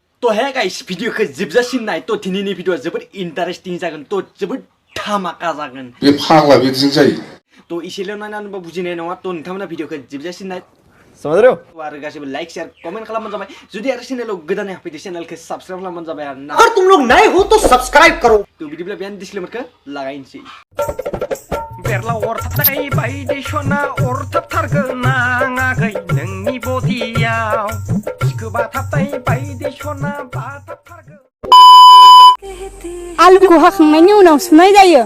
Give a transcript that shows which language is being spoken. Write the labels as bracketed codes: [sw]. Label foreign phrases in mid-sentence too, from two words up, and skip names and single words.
[brx] तो [en] hey guys [brx] भिडियोखौ जोबजासिम नाय तो दिनैनि भिडियोआ जोबोद इन्टारेस्टिं जागोन तो जोबोद धामाका जागोन बे फाग्ला बिदिजों जायो तो इसेल' नायनानैबो बुजिनाय नङा तो नोंथांमोना भिडियोखौ जोबजासिम नाय [hi] समझ रहे हो [brx] आरो गासिबो [en] like share comment [brx] खालामबानो जाबाय जुदि आरो चैनेलाव गोदानै हाबफैदो चैनेलखौ सब्सक्राइब खालामबानो जाबाय आरो ना [hi] अगर तुम लोग नए हो तो सब्सक्राइब करो [brx] तो बिदिब्ला बेयावनो डिसक्लेमारखौ लागायनोसै बेरला अरथाबथाय बायदिसना अरथाबथारगोनाङाखै नोंनि बडियाव सिखोबा थाबथाय बायदिसना बाथाबथारगोन आलुखौ हाखांनायनि उनाव सुनाय जायो